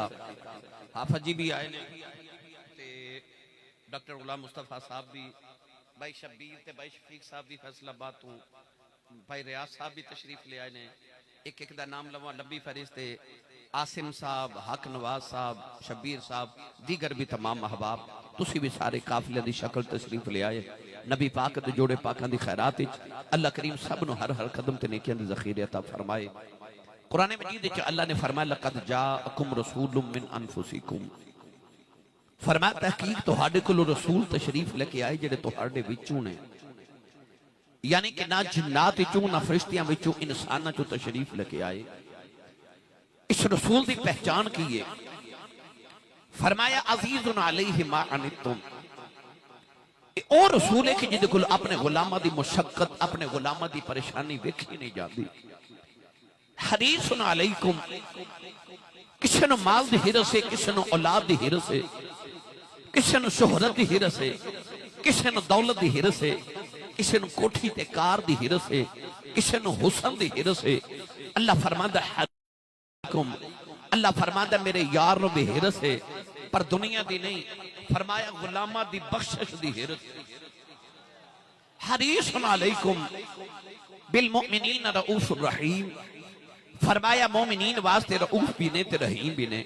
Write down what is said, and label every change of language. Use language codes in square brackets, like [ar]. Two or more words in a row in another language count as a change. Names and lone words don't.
[pa] حافظ جی بھی آئے نے تے ڈاکٹر غلام مصطفیٰ صاحب بھی، بھائی شبیر تے بھائی شفیق صاحب بھی فیصلہ بات ہوں، بھائی ریاض صاحب بھی تشریف لے آئے نے۔ ایک ایک دا نام لواں لمبی فہرست ہے، عاصم صاحب، حق نواز صاحب، شبیر صاحب، دیگر بھی تمام احباب، تسی بھی سارے قافلے دی شکل تشریف لے آئے۔ نبی پاک دے جوڑے پاکاں دی خیرات وچ اللہ کریم سب نو ہر ہر قدم تے نیکیاں دے ذخیرے عطا فرمائے۔ قرآن مجید وچ اللہ نے فرمایا [ar] لقد جاءکم رسول من انفسکم، [pa] فرمایا تحقیق تہاڈے کول رسول تشریف لے کے آئے جڑے تہاڈے وچوں نے، یعنی کہ نہ جنات وچوں نہ فرشتیاں وچوں انساناں چوں تشریف لے کے آئے۔ اس رسول دی پہچان کی ہے، فرمایا [ar] عزیز علیہ ما عنتم، [pa] او رسول ہے کہ جدے کل اپنے غلامہ دی مشقت، اپنے غلامہ دی پریشانی ویکھی نہیں جاتی۔ [ar] حریص علیکم، [pa] کسی نو مال دی حرس ہے، کسی نو اولاد دی حرس ہے، کسی نو شہرت دی حرس ہے، کسی نو دولت دی حرس ہے، کسی نو کوٹھی تے کار دی حرس ہے، کسی نو حسن دی حرس ہے۔ اللہ فرماندہ حریص، اللہ فرماندہ میرے یار نو بھی حرس ہے، پر دنیا دی نہیں، فرمایا غلامہ دی بخشش دی حرس۔ [ar] حریص علیکم بالمؤمنین رؤوف الرحیم، [pa] فرمایا مومنین واسطے رؤوف بھی نے تے رحیم بھی نے۔